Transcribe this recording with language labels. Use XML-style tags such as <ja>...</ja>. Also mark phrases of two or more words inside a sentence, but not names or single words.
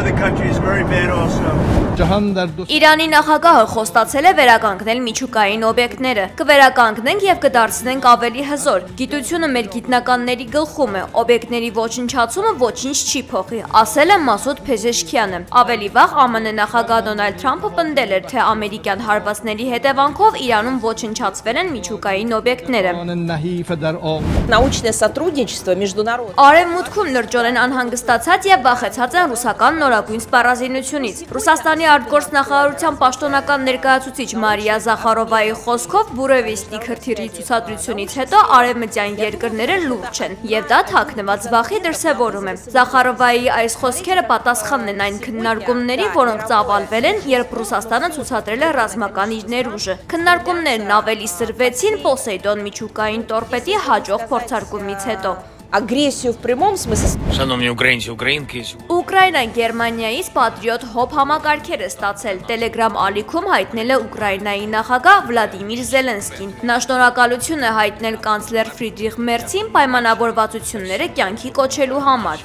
<hy>Իրանի նախագահը խոստացել է վերականգնել միջուկային օբյեկտները։ Կվերականգնենք եւ կդարձնենք ավելի հզոր։ Գիտությունը մեր գիտնականների գլխում է, օբյեկտների ոչնչացումը ոչինչ չի փոխի, ասել է Մասուդ Փեզեշքյանը։ Ավելի վաղ ԱՄՆ նախագահ Դոնալդ Թրամփը պնդել էր, թե ամերիկյան հարվածների հետևանքով Իրանում ոչնչացվել են միջուկային օբյեկտները։</hy> <ru>Научное сотрудничество международное.</ru> <hy>Արևմուտքում լրջորեն անհանգստացած եւ վախեցած են ռուսական նորագույն սպառազինությունից։ Ռուսաստանի արտգործնախարարության պաշտոնական ներկայացուցիչ Մարիա Զախարովայի խոսքով Բուրևիստիկ հրթիռի ցուցադրությունից հետո արևմտյան երկրները լուրջ են են, եւ դա թաքնված վախի դրսեւորում է։ Զախարովայի այս խոսքերը պատասխանն են այն քննարկումների, որոնք ծավալվել են, երբ Ռուսաստանը ցուցադրել է ռազմական իր ներուժը։ Քննարկումներն ավելի սրվեցին Պոսեյդոն միջուկային տորպեդի հաջող փորձարկումից հետո։</hy> <ru>Агрессию в прямом смысле.</ru> <hy>Շանոմնի ուկրաինցի, ուկրաինքի։ Ուկրաինան Գերմանիայից Patriot Hop համակարգեր է ստացել։ Telegram ալիքում հայտնել է Ուկրաինայի նախագահ Վլադիմիր Զելենսկին։ Նա շնորհակալություն է հայտնել կանցլեր Ֆրիդրիխ Մերցին պայմանավորվածությունները կյանքի կոչելու համար։</hy>